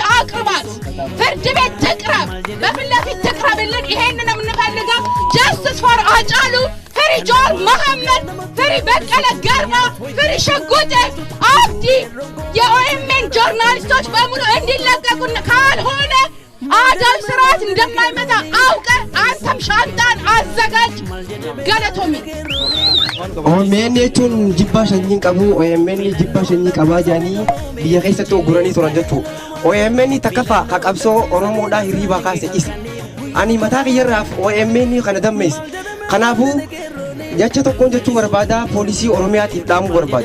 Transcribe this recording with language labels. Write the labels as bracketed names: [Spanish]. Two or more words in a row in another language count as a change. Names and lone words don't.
[Amharic] አቅርባት። ፍርድ ቤት ትቅረብ፣ በፊት ለፊት ትቅረብልን። ይሄንን የምንፈልገው [English] Justice for [Amharic] አጫሉ፣ ፍሪ ጃዋር መሐመድ፣ ፍሪ በቀለ ገርባ፣ ፍሪ ሽጉጤ፣ አብዲ፣ የኦኤምኤን ጆርናሊስቶች በሙሉ እንዲለቀቁ። ካልሆነ አህዳዊ ስርዓት እንደማይመጣ አውቀ አንተም ሻንጣን አዘጋጅ። ገለቶሚ [Oromo] OMN jechuun jibbaa sanyii qabu, OMN jibbaa sanyii qabaa jedhanii biyya keessatti oguranii turan jechuudha. OMN takkaffaa haqabsoo Oromoodhaa hirriibaa kaase isa. Ani mataa kiyyarraaf OMN kana dammeesse. Kanaafuu jecha tokkoon jechuu barbaada, poolisii Oromiyaatiif dhaamuu barbaada.